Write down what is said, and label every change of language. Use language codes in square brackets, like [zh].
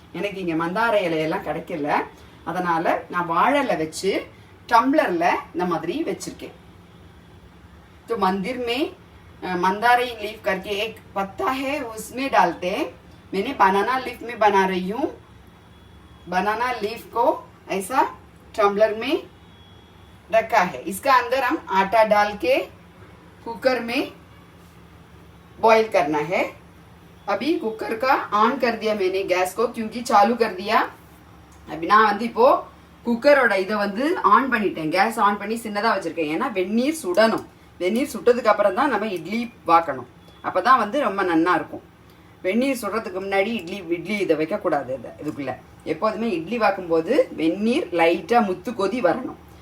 [ta] எனக்கு இங்கே மந்தார இலையெல்லாம் கிடைக்கல, அதனால் நான் வாழை இலை வச்சு டம்ளரில் இந்த மாதிரி வச்சுருக்கேன். [hi] तो मंदिर में मंदारा लीफ करके एक पत्ता है, उसमें डालते. मैंने बनाना लीफ में बना रही हूँ. बनाना लीफ को ऐसा टम्बलर में रखा है. इसका अंदर हम आटा डाल के कुकर में बॉईल करना है. अभी कुकर का ऑन कर दिया मैंने गैस को, क्योंकि चालू कर दिया. [ta] अभी நான் வந்து இப்போ குக்கரோட இதை வந்து ஆன் பண்ணிட்டேன். கேஸ் ஆன் பண்ணி சின்னதாக வச்சுருக்கேன். ஏன்னா வெந்நீர் சுடணும். வெந்நீர் சுட்டதுக்கு அப்புறம் தான் நம்ம இட்லி வாக்கணும். அப்போ தான் வந்து ரொம்ப நன்னா இருக்கும். வெந்நீர் சுடுறதுக்கு முன்னாடி இட்லி இதை வைக்கக்கூடாது. இதுக்குள்ளே எப்போதுமே இட்லி வாக்கும்போது வெந்நீர் லைட்டாக முத்து கொதி வரணும்.